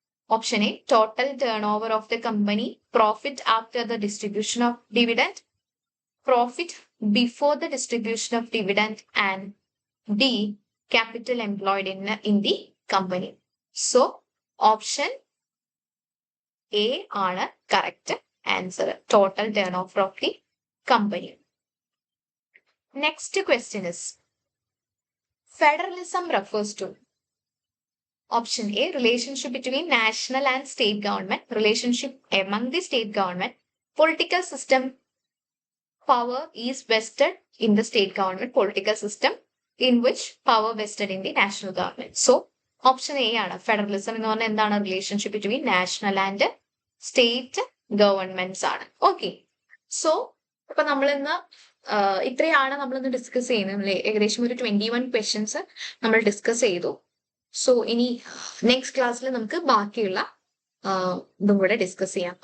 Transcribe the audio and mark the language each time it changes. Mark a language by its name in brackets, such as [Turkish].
[English] Option A total turn over of the company, profit after the distribution of dividend, profit before the distribution of dividend and the capital employed in the company. [Malayalam] So option A ആണ് correct answer, [English] Total turn over of the company. Next question is, federalism refers to Option A, relationship between national and state government, relationship among the state government, political system power is vested in the state government, political system in which power vested in the national government. [Malayalam] So option A ആണ് federalism എന്ന് പറഞ്ഞാൽ എന്താണ് [English] relationship between national and state governments [Malayalam] ആണ്. Okay, so ഇപ്പൊ നമ്മളിന്ന് ഇത്രയാണ് നമ്മളിന്ന് discuss ചെയ്യുന്നത്. ഏകദേശം ഒരു 21 ക്വസ്റ്റ്യൻസ് നമ്മൾ ഡിസ്കസ് ചെയ്തു. സോ ഇനി നെക്സ്റ്റ് ക്ലാസ്സിൽ നമുക്ക് ബാക്കിയുള്ള ഇതും കൂടെ ഡിസ്കസ് ചെയ്യാം.